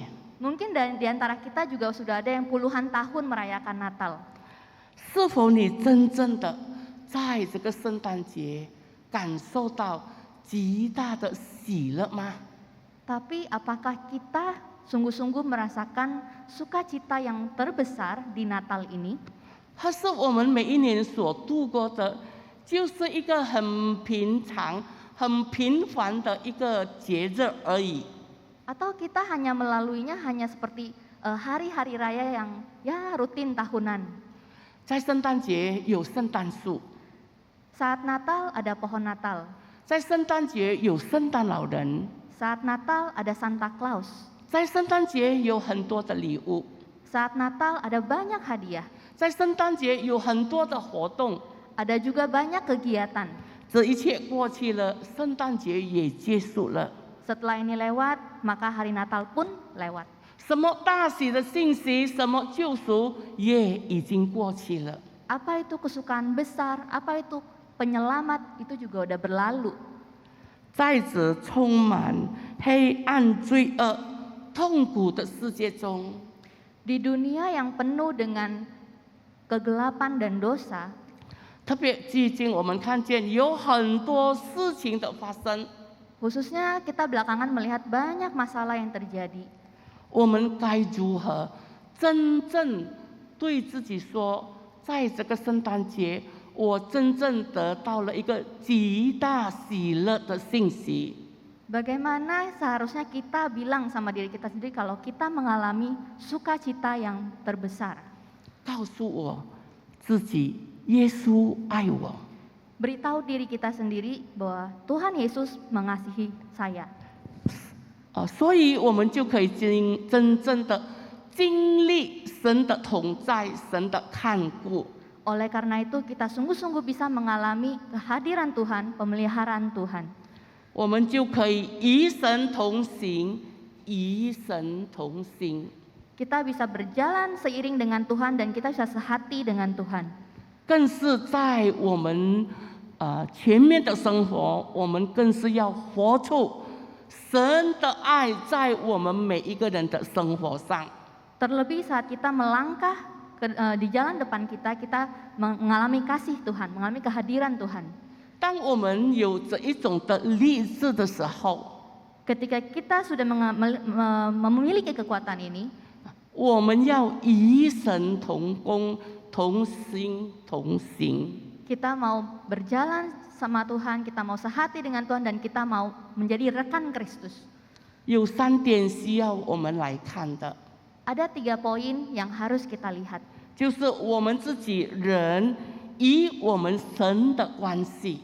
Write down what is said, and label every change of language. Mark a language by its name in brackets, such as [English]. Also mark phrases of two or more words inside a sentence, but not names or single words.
[Indonesian] Mungkin di antara kita juga sudah ada yang puluhan tahun merayakan Natal. [Chinese] 是否你真正的在这个圣诞节感受到极大的喜乐吗？ [Indonesian] Tapi apakah kita sungguh-sungguh merasakan sukacita yang terbesar di Natal ini? [Chinese] 还是我们每一年所度过的，就是一个很平常、很平凡的一个节日而已？ [Indonesian] Atau kita hanya melaluinya hanya seperti hari-hari raya yang ya rutin tahunan? [Chinese] 在圣诞节有圣诞树， [Indonesian] Saat Natal ada pohon Natal. [Chinese] 在圣诞节有圣诞老人， [Indonesian] Saat Natal ada Santa Claus. [Chinese] 在圣诞节有很多的礼物， [Indonesian] Saat Natal ada banyak hadiah. [Chinese] 在圣诞节有很多的活动。 [Indonesian] Ada juga banyak kegiatan. [Chinese] 这一切过去了，圣诞节也结束了。 [Indonesian] Setelah ini lewat, maka hari Natal pun lewat. [Chinese] 什么大喜的信息，什么救赎也已经过去了。 [Indonesian] Apa itu kesukaan besar, apa itu penyelamat, itu juga udah berlalu. [Chinese] 在这充满黑暗、罪恶、痛苦的世界中， [Indonesian] Di dunia yang penuh dengan kegelapan dan dosa, [Chinese] 特别最近我们看见有很多事情的发生， [Indonesian] khususnya kita belakangan melihat banyak masalah yang terjadi. [Chinese] 我们该如何真正对自己说，在这个圣诞节，我真正得到了一个极大喜乐的信息。 [Indonesian] Bagaimana seharusnya kita bilang sama diri kita sendiri kalau kita mengalami sukacita yang terbesar? [Chinese] 告诉我自己，耶稣爱我。 [Indonesian] Beritahu diri kita sendiri bahwa Tuhan Yesus mengasihi saya. [Chinese] 所以我们就可以真正的经历神的同在，神的看顾。 [Indonesian] Oleh karena itu kita sungguh-sungguh bisa mengalami kehadiran Tuhan, pemeliharaan Tuhan. [Chinese] 我们就可以与神同行，与神同心。 [Indonesian] Kita bisa berjalan seiring dengan Tuhan dan kita bisa sehati dengan Tuhan. [Chinese] 更是在我们前面的生活，我们更是要活出神的爱在我们每一个人的生活上。 [Indonesian] Terlebih saat kita melangkah di jalan depan kita, kita mengalami kasih Tuhan, mengalami kehadiran Tuhan. [Chinese] 当我们有这一种的励志的时候， [Indonesian] Ketika kita sudah memiliki kekuatan ini, [Chinese] 我们要与神同工、同心同行。 [Indonesian] kita mau berjalan sama Tuhan, kita mau sehati dengan Tuhan, dan kita mau menjadi rekan Kristus. [Chinese] 有3点需要我们来看的， [Indonesian] Ada 3 poin yang harus kita lihat. [Chinese] 就是我们自己人与我们神的关系。